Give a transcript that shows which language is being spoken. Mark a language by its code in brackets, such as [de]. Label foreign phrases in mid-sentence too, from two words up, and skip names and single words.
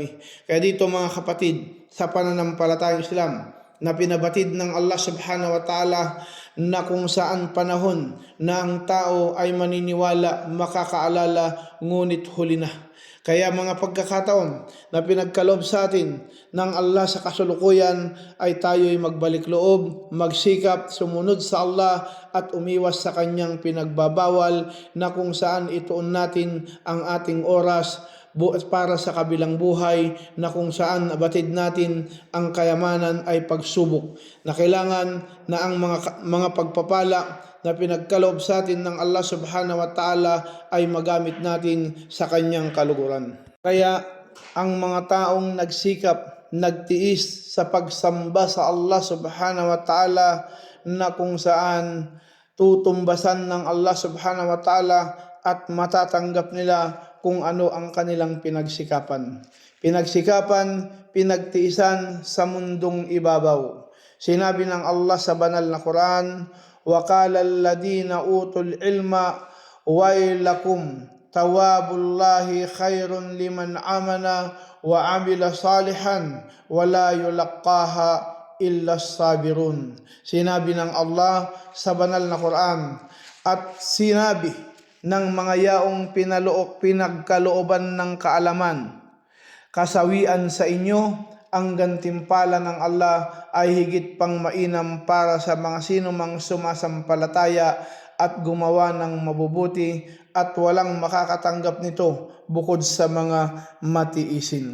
[tl] Kaya dito mga kapatid, sa pananampalatayang Islam na pinabatid ng Allah [ar] سبحانه وتعالى, [tl] na kung saan panahon na ang tao ay maniniwala, makakaalala, ngunit huli na. Kaya mga pagkakataon na pinagkaloob sa atin ng Allah sa kasulukuyan ay tayo'y magbalik loob, magsikap, sumunod sa Allah at umiwas sa kanyang pinagbabawal, na kung saan ituon natin ang ating oras para sa kabilang buhay, na kung saan abatid natin ang kayamanan ay pagsubok, na kailangan na ang mga pagpapala na pinagkaloob sa atin ng Allah [ar] سبحانه وتعالى [tl] ay magamit natin sa kanyang kaluguran. Kaya ang mga taong nagsikap, nagtiis sa pagsamba sa Allah [ar] سبحانه وتعالى, [tl] na kung saan tutumbasan ng Allah [ar] سبحانه وتعالى [tl] at matatanggap nila kung ano ang kanilang pinagsikapan. Pinagtiisan sa mundong ibabaw. Sinabi ng Allah sa banal na Quran, [ar] وَقَالَ الَّذِينَ أُوتُوا الْعِلْمَ وَيْلَكُمْ ثَوَابُ اللَّهِ خَيْرٌ لِمَنْ آمَنَ وَعَمِلَ صَالِحًا وَلَا يُلَقَّاهَا إِلَّا الصَّابِرُونَ. [tl] Sinabi ng Allah sa banal na Quran, at sinabi ng mga yaong pinagkalooban ng kaalaman, kasawian sa inyo, ang gantimpala ng Allah ay higit pang mainam para sa mga sinumang sumasampalataya at gumawa ng mabubuti, at walang makakatanggap nito bukod sa mga matiisin.